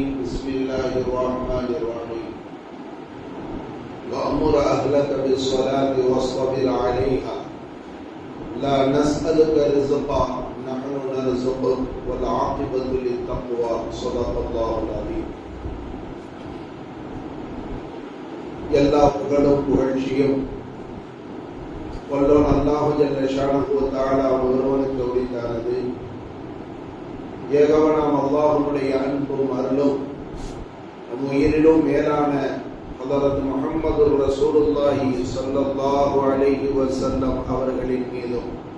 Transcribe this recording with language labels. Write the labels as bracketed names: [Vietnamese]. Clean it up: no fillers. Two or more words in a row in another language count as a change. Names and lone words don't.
[Arabic] بسم الله الرحمن الرحيم. وأمر أهلك بالصلاة واصطبر عليها لا نسألك رزقا نحن نرزقك والعاقبة للتقوى. صدق الله العظيم. [Tamil] எல்லா புகழும் புகழ்ச்சியும் வல்லோன் அல்லாஹு [Arabic] جل شأنه وتعالى [Tamil] ஒருவனுக்கு உரித்தானது. ஏகவனாம் அல்லாஹ்வுடைய அன்பும் அருளும் நம் உயிரிலும் மேலான ஹதரத் முஹம்மது [Arabic] رسول الله صلى الله عليه وسلم [Tamil] அவர்களின் மீதும்